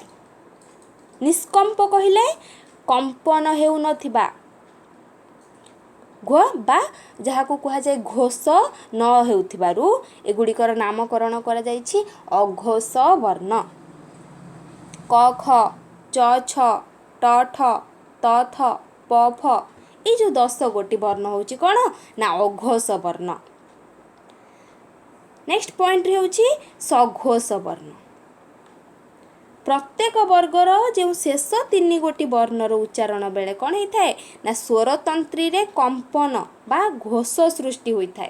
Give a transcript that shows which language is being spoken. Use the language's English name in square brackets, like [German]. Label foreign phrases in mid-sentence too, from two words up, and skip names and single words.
[Odia] ନିଷ୍କମ୍ପ କହିଲେ କମ୍ପନ ହେଉନଥିବା ଘ ବା ଯାହାକୁ କୁହାଯାଏ ଘୋଷ ନ ହେଉଥିବାରୁ ଏଗୁଡ଼ିକର ନାମକରଣ କରାଯାଇଛି ଅଘୋଷ ବର୍ଣ୍ଣ। କ, ଖ, च छ ट ठ त थ प ଫ ଏଇ ଯେଉଁ 10 ଗୋଟି ବର୍ଣ୍ଣ ହେଉଛି କ'ଣ ନା ଅଘୋଷ ବର୍ଣ୍ଣ। [English] next point [Odia] ହେଉଛି ସଘୋଷ ବର୍ଣ୍ଣ। ପ୍ରତ୍ୟେକ ବର୍ଗର ଯେଉଁ ଶେଷ 3 ଗୋଟି ବର୍ଣ୍ଣର ଉଚ୍ଚାରଣ ବେଳେ କ'ଣ ହେଇଥାଏ ନା ସ୍ୱରତନ୍ତ୍ରୀରେ କମ୍ପନ ବା ଘୋଷ ସୃଷ୍ଟି ହୋଇଥାଏ।